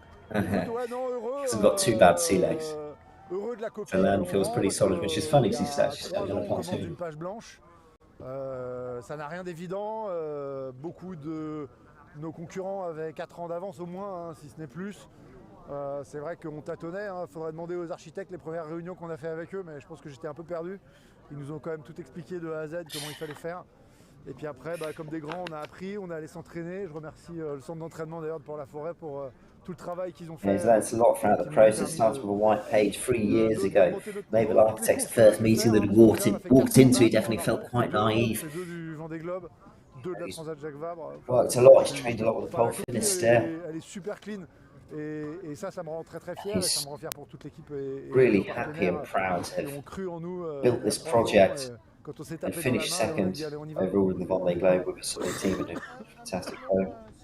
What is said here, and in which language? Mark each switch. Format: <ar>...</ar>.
<en>Hasn't got too bad sea legs. The land feels pretty solid, which is funny because he's actually standing on a pontoon.</en> <fr>Ça n'a rien d'évident. Beaucoup de nos concurrents avaient 4 ans d'avance au moins, hein, si ce n'est plus. C'est vrai qu'on tâtonnait, hein. Faudrait demander aux architectes les premières réunions qu'on a fait avec eux, mais je pense que j'étais un peu perdu. Ils nous ont quand même tout expliqué de A à Z comment il fallait faire. Et puis après, comme des grands, on a appris, on est allé s'entraîner. Je remercie le centre d'entraînement d'ailleurs pour la forêt pour tout le travail qu'ils ont fait.</fr> <en>He's learned a lot throughout the process. Started with a white page 3 years ago. Naval Architects' first meeting that he walked into, he definitely felt quite naive. He's worked a lot, he's trained a lot with the pole finish there.</en> <fr>Elle est super clean. Et ça me rend très fier, et ça me rend fier pour toute l'équipe.</fr> <en>Really happy and proud to have built this project and finished second overall in the Vendée Globe with a solid team and a fantastic boat.</en>